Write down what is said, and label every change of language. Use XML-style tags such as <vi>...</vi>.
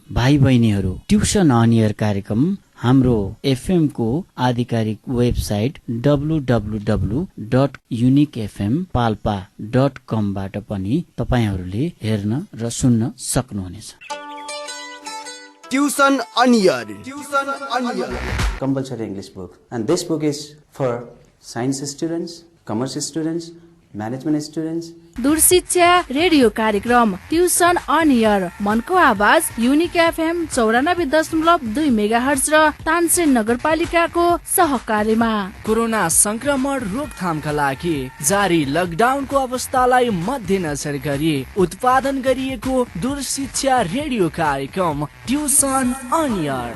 <ne>भाइ बहिनीहरू, tuition on air कार्यक्रम हाम्रो FM को आधिकारिक वेबसाइट www.uniquefmpalpa.com बाट पनि तपाईहरूले हेर्न र सुन्न सक्नुहुनेछ। Tuition on air</ne> <en>compulsory English book. And this book is for science students, commerce students, management students.</en> <ne>दूर शिक्षा रेडियो कार्यक्रम ट्युसन अन एयर मनको आवाज युनिक FM 94.2 मेगाहर्ज र तानसेन नगरपालिकाको सहकार्यमा कोरोना संक्रमण रोकथामका लागि जारी लकडाउनको अवस्थालाई मध्यनजर गरी उत्पादन गरिएको दूर शिक्षा रेडियो कार्यक्रम ट्युसन अन एयर।</ne>